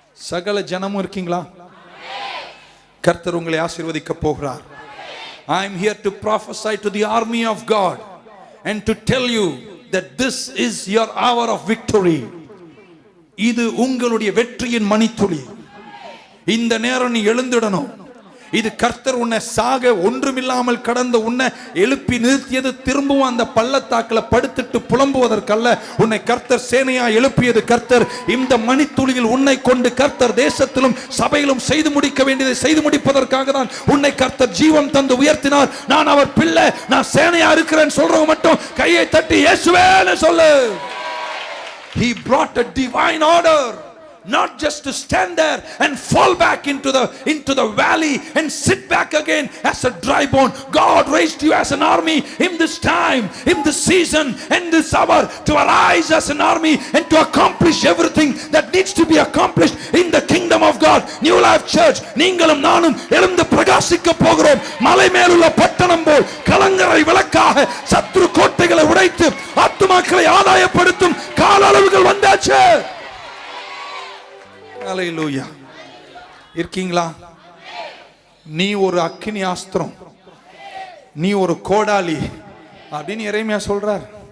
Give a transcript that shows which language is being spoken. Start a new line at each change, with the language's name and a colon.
Tamil: சகல ஜனமும் இருக்கீங்களா? கர்த்தர் உங்களை ஆசீர்வதிக்க போகிறார்.
English: I am here to prophesy to the army of God and to tell you that this is your hour of victory.
Tamil: இது உங்களுடைய வெற்றியின் மணித்துளி. இந்த நேரம் நீ எழுந்திடணும். இது கர்த்தர் உன்னை சாக ஒன்றுமில்லாமல் கடந்த உன்னை எழுப்பி நிறுத்தியது. திரும்பவும் அந்த பள்ளத்தாக்கில் படுத்துட்டு புலம்புவதற்கல்ல. உன்னை கர்த்தர் சேனையா எழுப்பியது. கர்த்தர் இந்த மணித்துளியில் உன்னை கொண்டு கர்த்தர் தேசத்திலும் சபையிலும் செய்து முடிக்க வேண்டியதை செய்து முடிப்பதற்காக தான் உன்னை கர்த்தர் ஜீவன் தந்து உயர்த்தினார். நான் அவர் பிள்ளை, நான் சேனையா இருக்கிறேன் சொல்றவங்க மட்டும் கையை தட்டி இயேசுவேன்னு சொல்லு.
English: He brought a divine order. Not just to stand there and fall back into the valley and sit back again as a dry bone. God raised you as an army in this time, in this season, and this hour, to arise as an army and to accomplish everything that needs to be accomplished in the kingdom of God.
Tamil: New Life Church, நீங்களும் நானும் எழுந்து பிரகாசிக்க போகிறோம். மலை மேலுள்ள பட்டணம் போல் கலங்கரை விளக்காக சத்ரு கோட்டைகளை உடைத்து ஆத்துமாக்களை ஆதாயப்படுத்தும் கால அளவுகள் வந்தாச்சு. ஹல்லேலூயா. இருக்கீங்களா? நீ ஒரு அக்கினி அஸ்திரம், நீ ஒரு கோடாலி அப்படின்னு எரேமியா சொல்றார்.